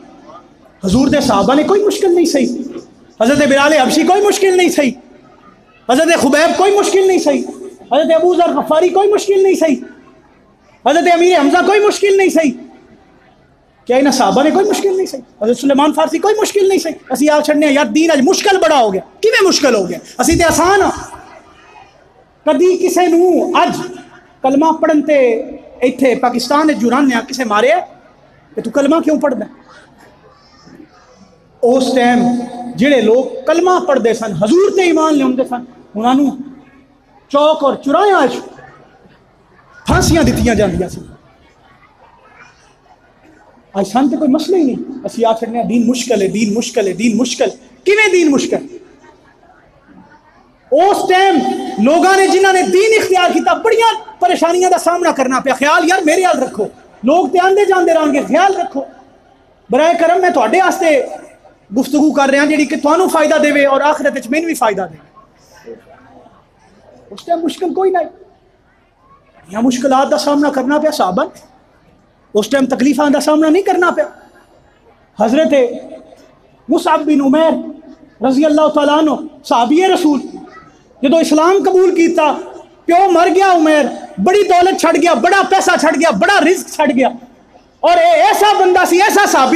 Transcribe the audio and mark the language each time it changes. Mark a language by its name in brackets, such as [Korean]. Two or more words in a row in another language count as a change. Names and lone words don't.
[Punjabi] حضور دے صحابہ نے کوئی مشکل نہیں سہی، حضرت بلال حبشی کوئی مشکل نہیں سہی، حضرت خبیب کوئی مشکل نہیں سہی، حضرت ابو ذر غفاری کوئی مشکل نہیں سہی، حضرت امیر حمزہ کوئی مشکل نہیں سہی۔ کیا انہاں صحابہ نے کوئی مشکل نہیں سہی؟ حضرت سلیمان فارسی کوئی مشکل نہیں سہی؟ اسی آپ چھڑنے یار دین اج مشکل بڑا ہو گیا، کیویں مشکل ہو گیا؟ اسی تے آسان ہاں۔ کدی کسے نو اج کلمہ پڑھن تے ایتھے پاکستان جو رہنے کسے مارے کہ تو کلمہ کیوں پڑھدا؟ اس ٹائم جڑے لوگ کلمہ پڑھدے سن، حضور تے ایمان لے ہوندے سن، انہاں نو چوک اور چوراہاں وچ پھانسیاں دتیاں جاندیاں سی۔ آج سن تے کوئی مسئلہ ہی نہیں، اسی آ چھڑنے دین مشکل ہے، دین مشکل ہے، دین مشکل۔ کیویں دین مشکل؟ اس ٹائم لوگاں نے جنہاں نے دین اختیار کیتا بڑیاں پریشانیاں دا سامنا کرنا پیا۔ خیال یار میرے حال رکھو، لوگ تے آندے جاندے رہن گے، خیال رکھو۔ برائے کرم میں تواڈے واسطے گفتگو کر رہا جیڑی کہ تانوں فائدہ دے اور آخرت وچ مینوں بھی فائدہ دے۔ اس ٹائم مشکل کوئی نہیں، یا مشکلات دا سامنا کرنا پیا صحابہ، اس ٹائم تکلیفاں دا سامنا نہیں کرنا پیا۔ حضرت مصعب بن عمیر [Arabic] رضی اللہ تعالیٰ عنہ [Punjabi] صحابی رسول جدو اسلام قبول کیتا پیو مر گیا عمیر بڑی دولت چھڑ گیا بڑا پیسہ چھڑ گیا بڑا رزق چھڑ گیا اور ایسا بندہ سی ایسا صحابی